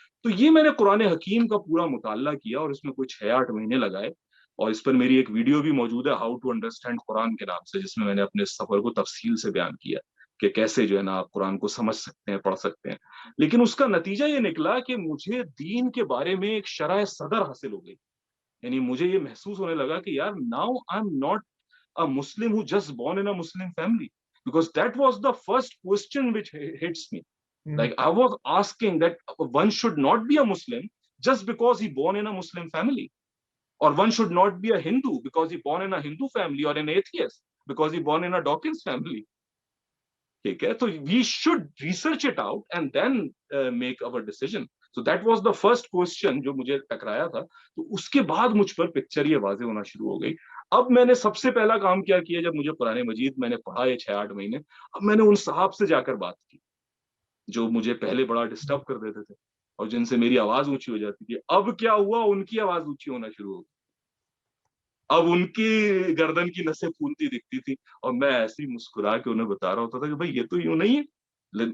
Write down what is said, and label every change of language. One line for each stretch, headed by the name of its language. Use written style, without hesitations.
Urdu: تو یہ میں نے قرآن حکیم کا پورا مطالعہ کیا, اور اس میں کچھ 6-8 مہینے لگائے, اور اس پر میری ایک ویڈیو بھی موجود ہے,
English: how to understand
Urdu: قرآن کے نام سے, جس میں نے اپنے سفر کو تفصیل سے بیان کیا کہ کیسے جو ہے نا آپ قرآن کو سمجھ سکتے ہیں, پڑھ سکتے ہیں. لیکن اس کا نتیجہ یہ نکلا کہ مجھے دین کے بارے میں ایک شرح صدر حاصل ہو گئی. یعنی مجھے یہ محسوس ہونے لگا کہ یار
English: Now I am not a Muslim who just born in a Muslim family, because that was the first question which hits me. Like I was asking that one should not be a Muslim just because he born in a Muslim family, or one should not be a Hindu because he born in a Hindu family, or an atheist because he born in a Dawkins family.
Urdu: ٹھیک ہے, تو
English: we should research it out and then make our decision. So that was the first question
Urdu: جو مجھے ٹکرایا تھا. تو اس کے بعد مجھ پر پکچر یہ واضح ہونا شروع ہو گئی. اب میں نے سب سے پہلا کام کیا کیا, جب مجھے قرآن مجید میں نے پڑھا یہ 6-8 مہینے, اب میں نے ان صاحب سے جا کر بات کی جو مجھے پہلے بڑا ڈسٹرب کر دیتے تھے اور جن سے میری آواز اونچی ہو جاتی تھی. اب کیا ہوا, ان کی آواز اونچی ہونا شروع ہو گئی, اب ان کی گردن کی نسیں پھولتی دکھتی تھی, اور میں ایسی مسکرا کے انہیں بتا رہا ہوتا تھا کہ بھائی یہ تو یوں نہیں ہے.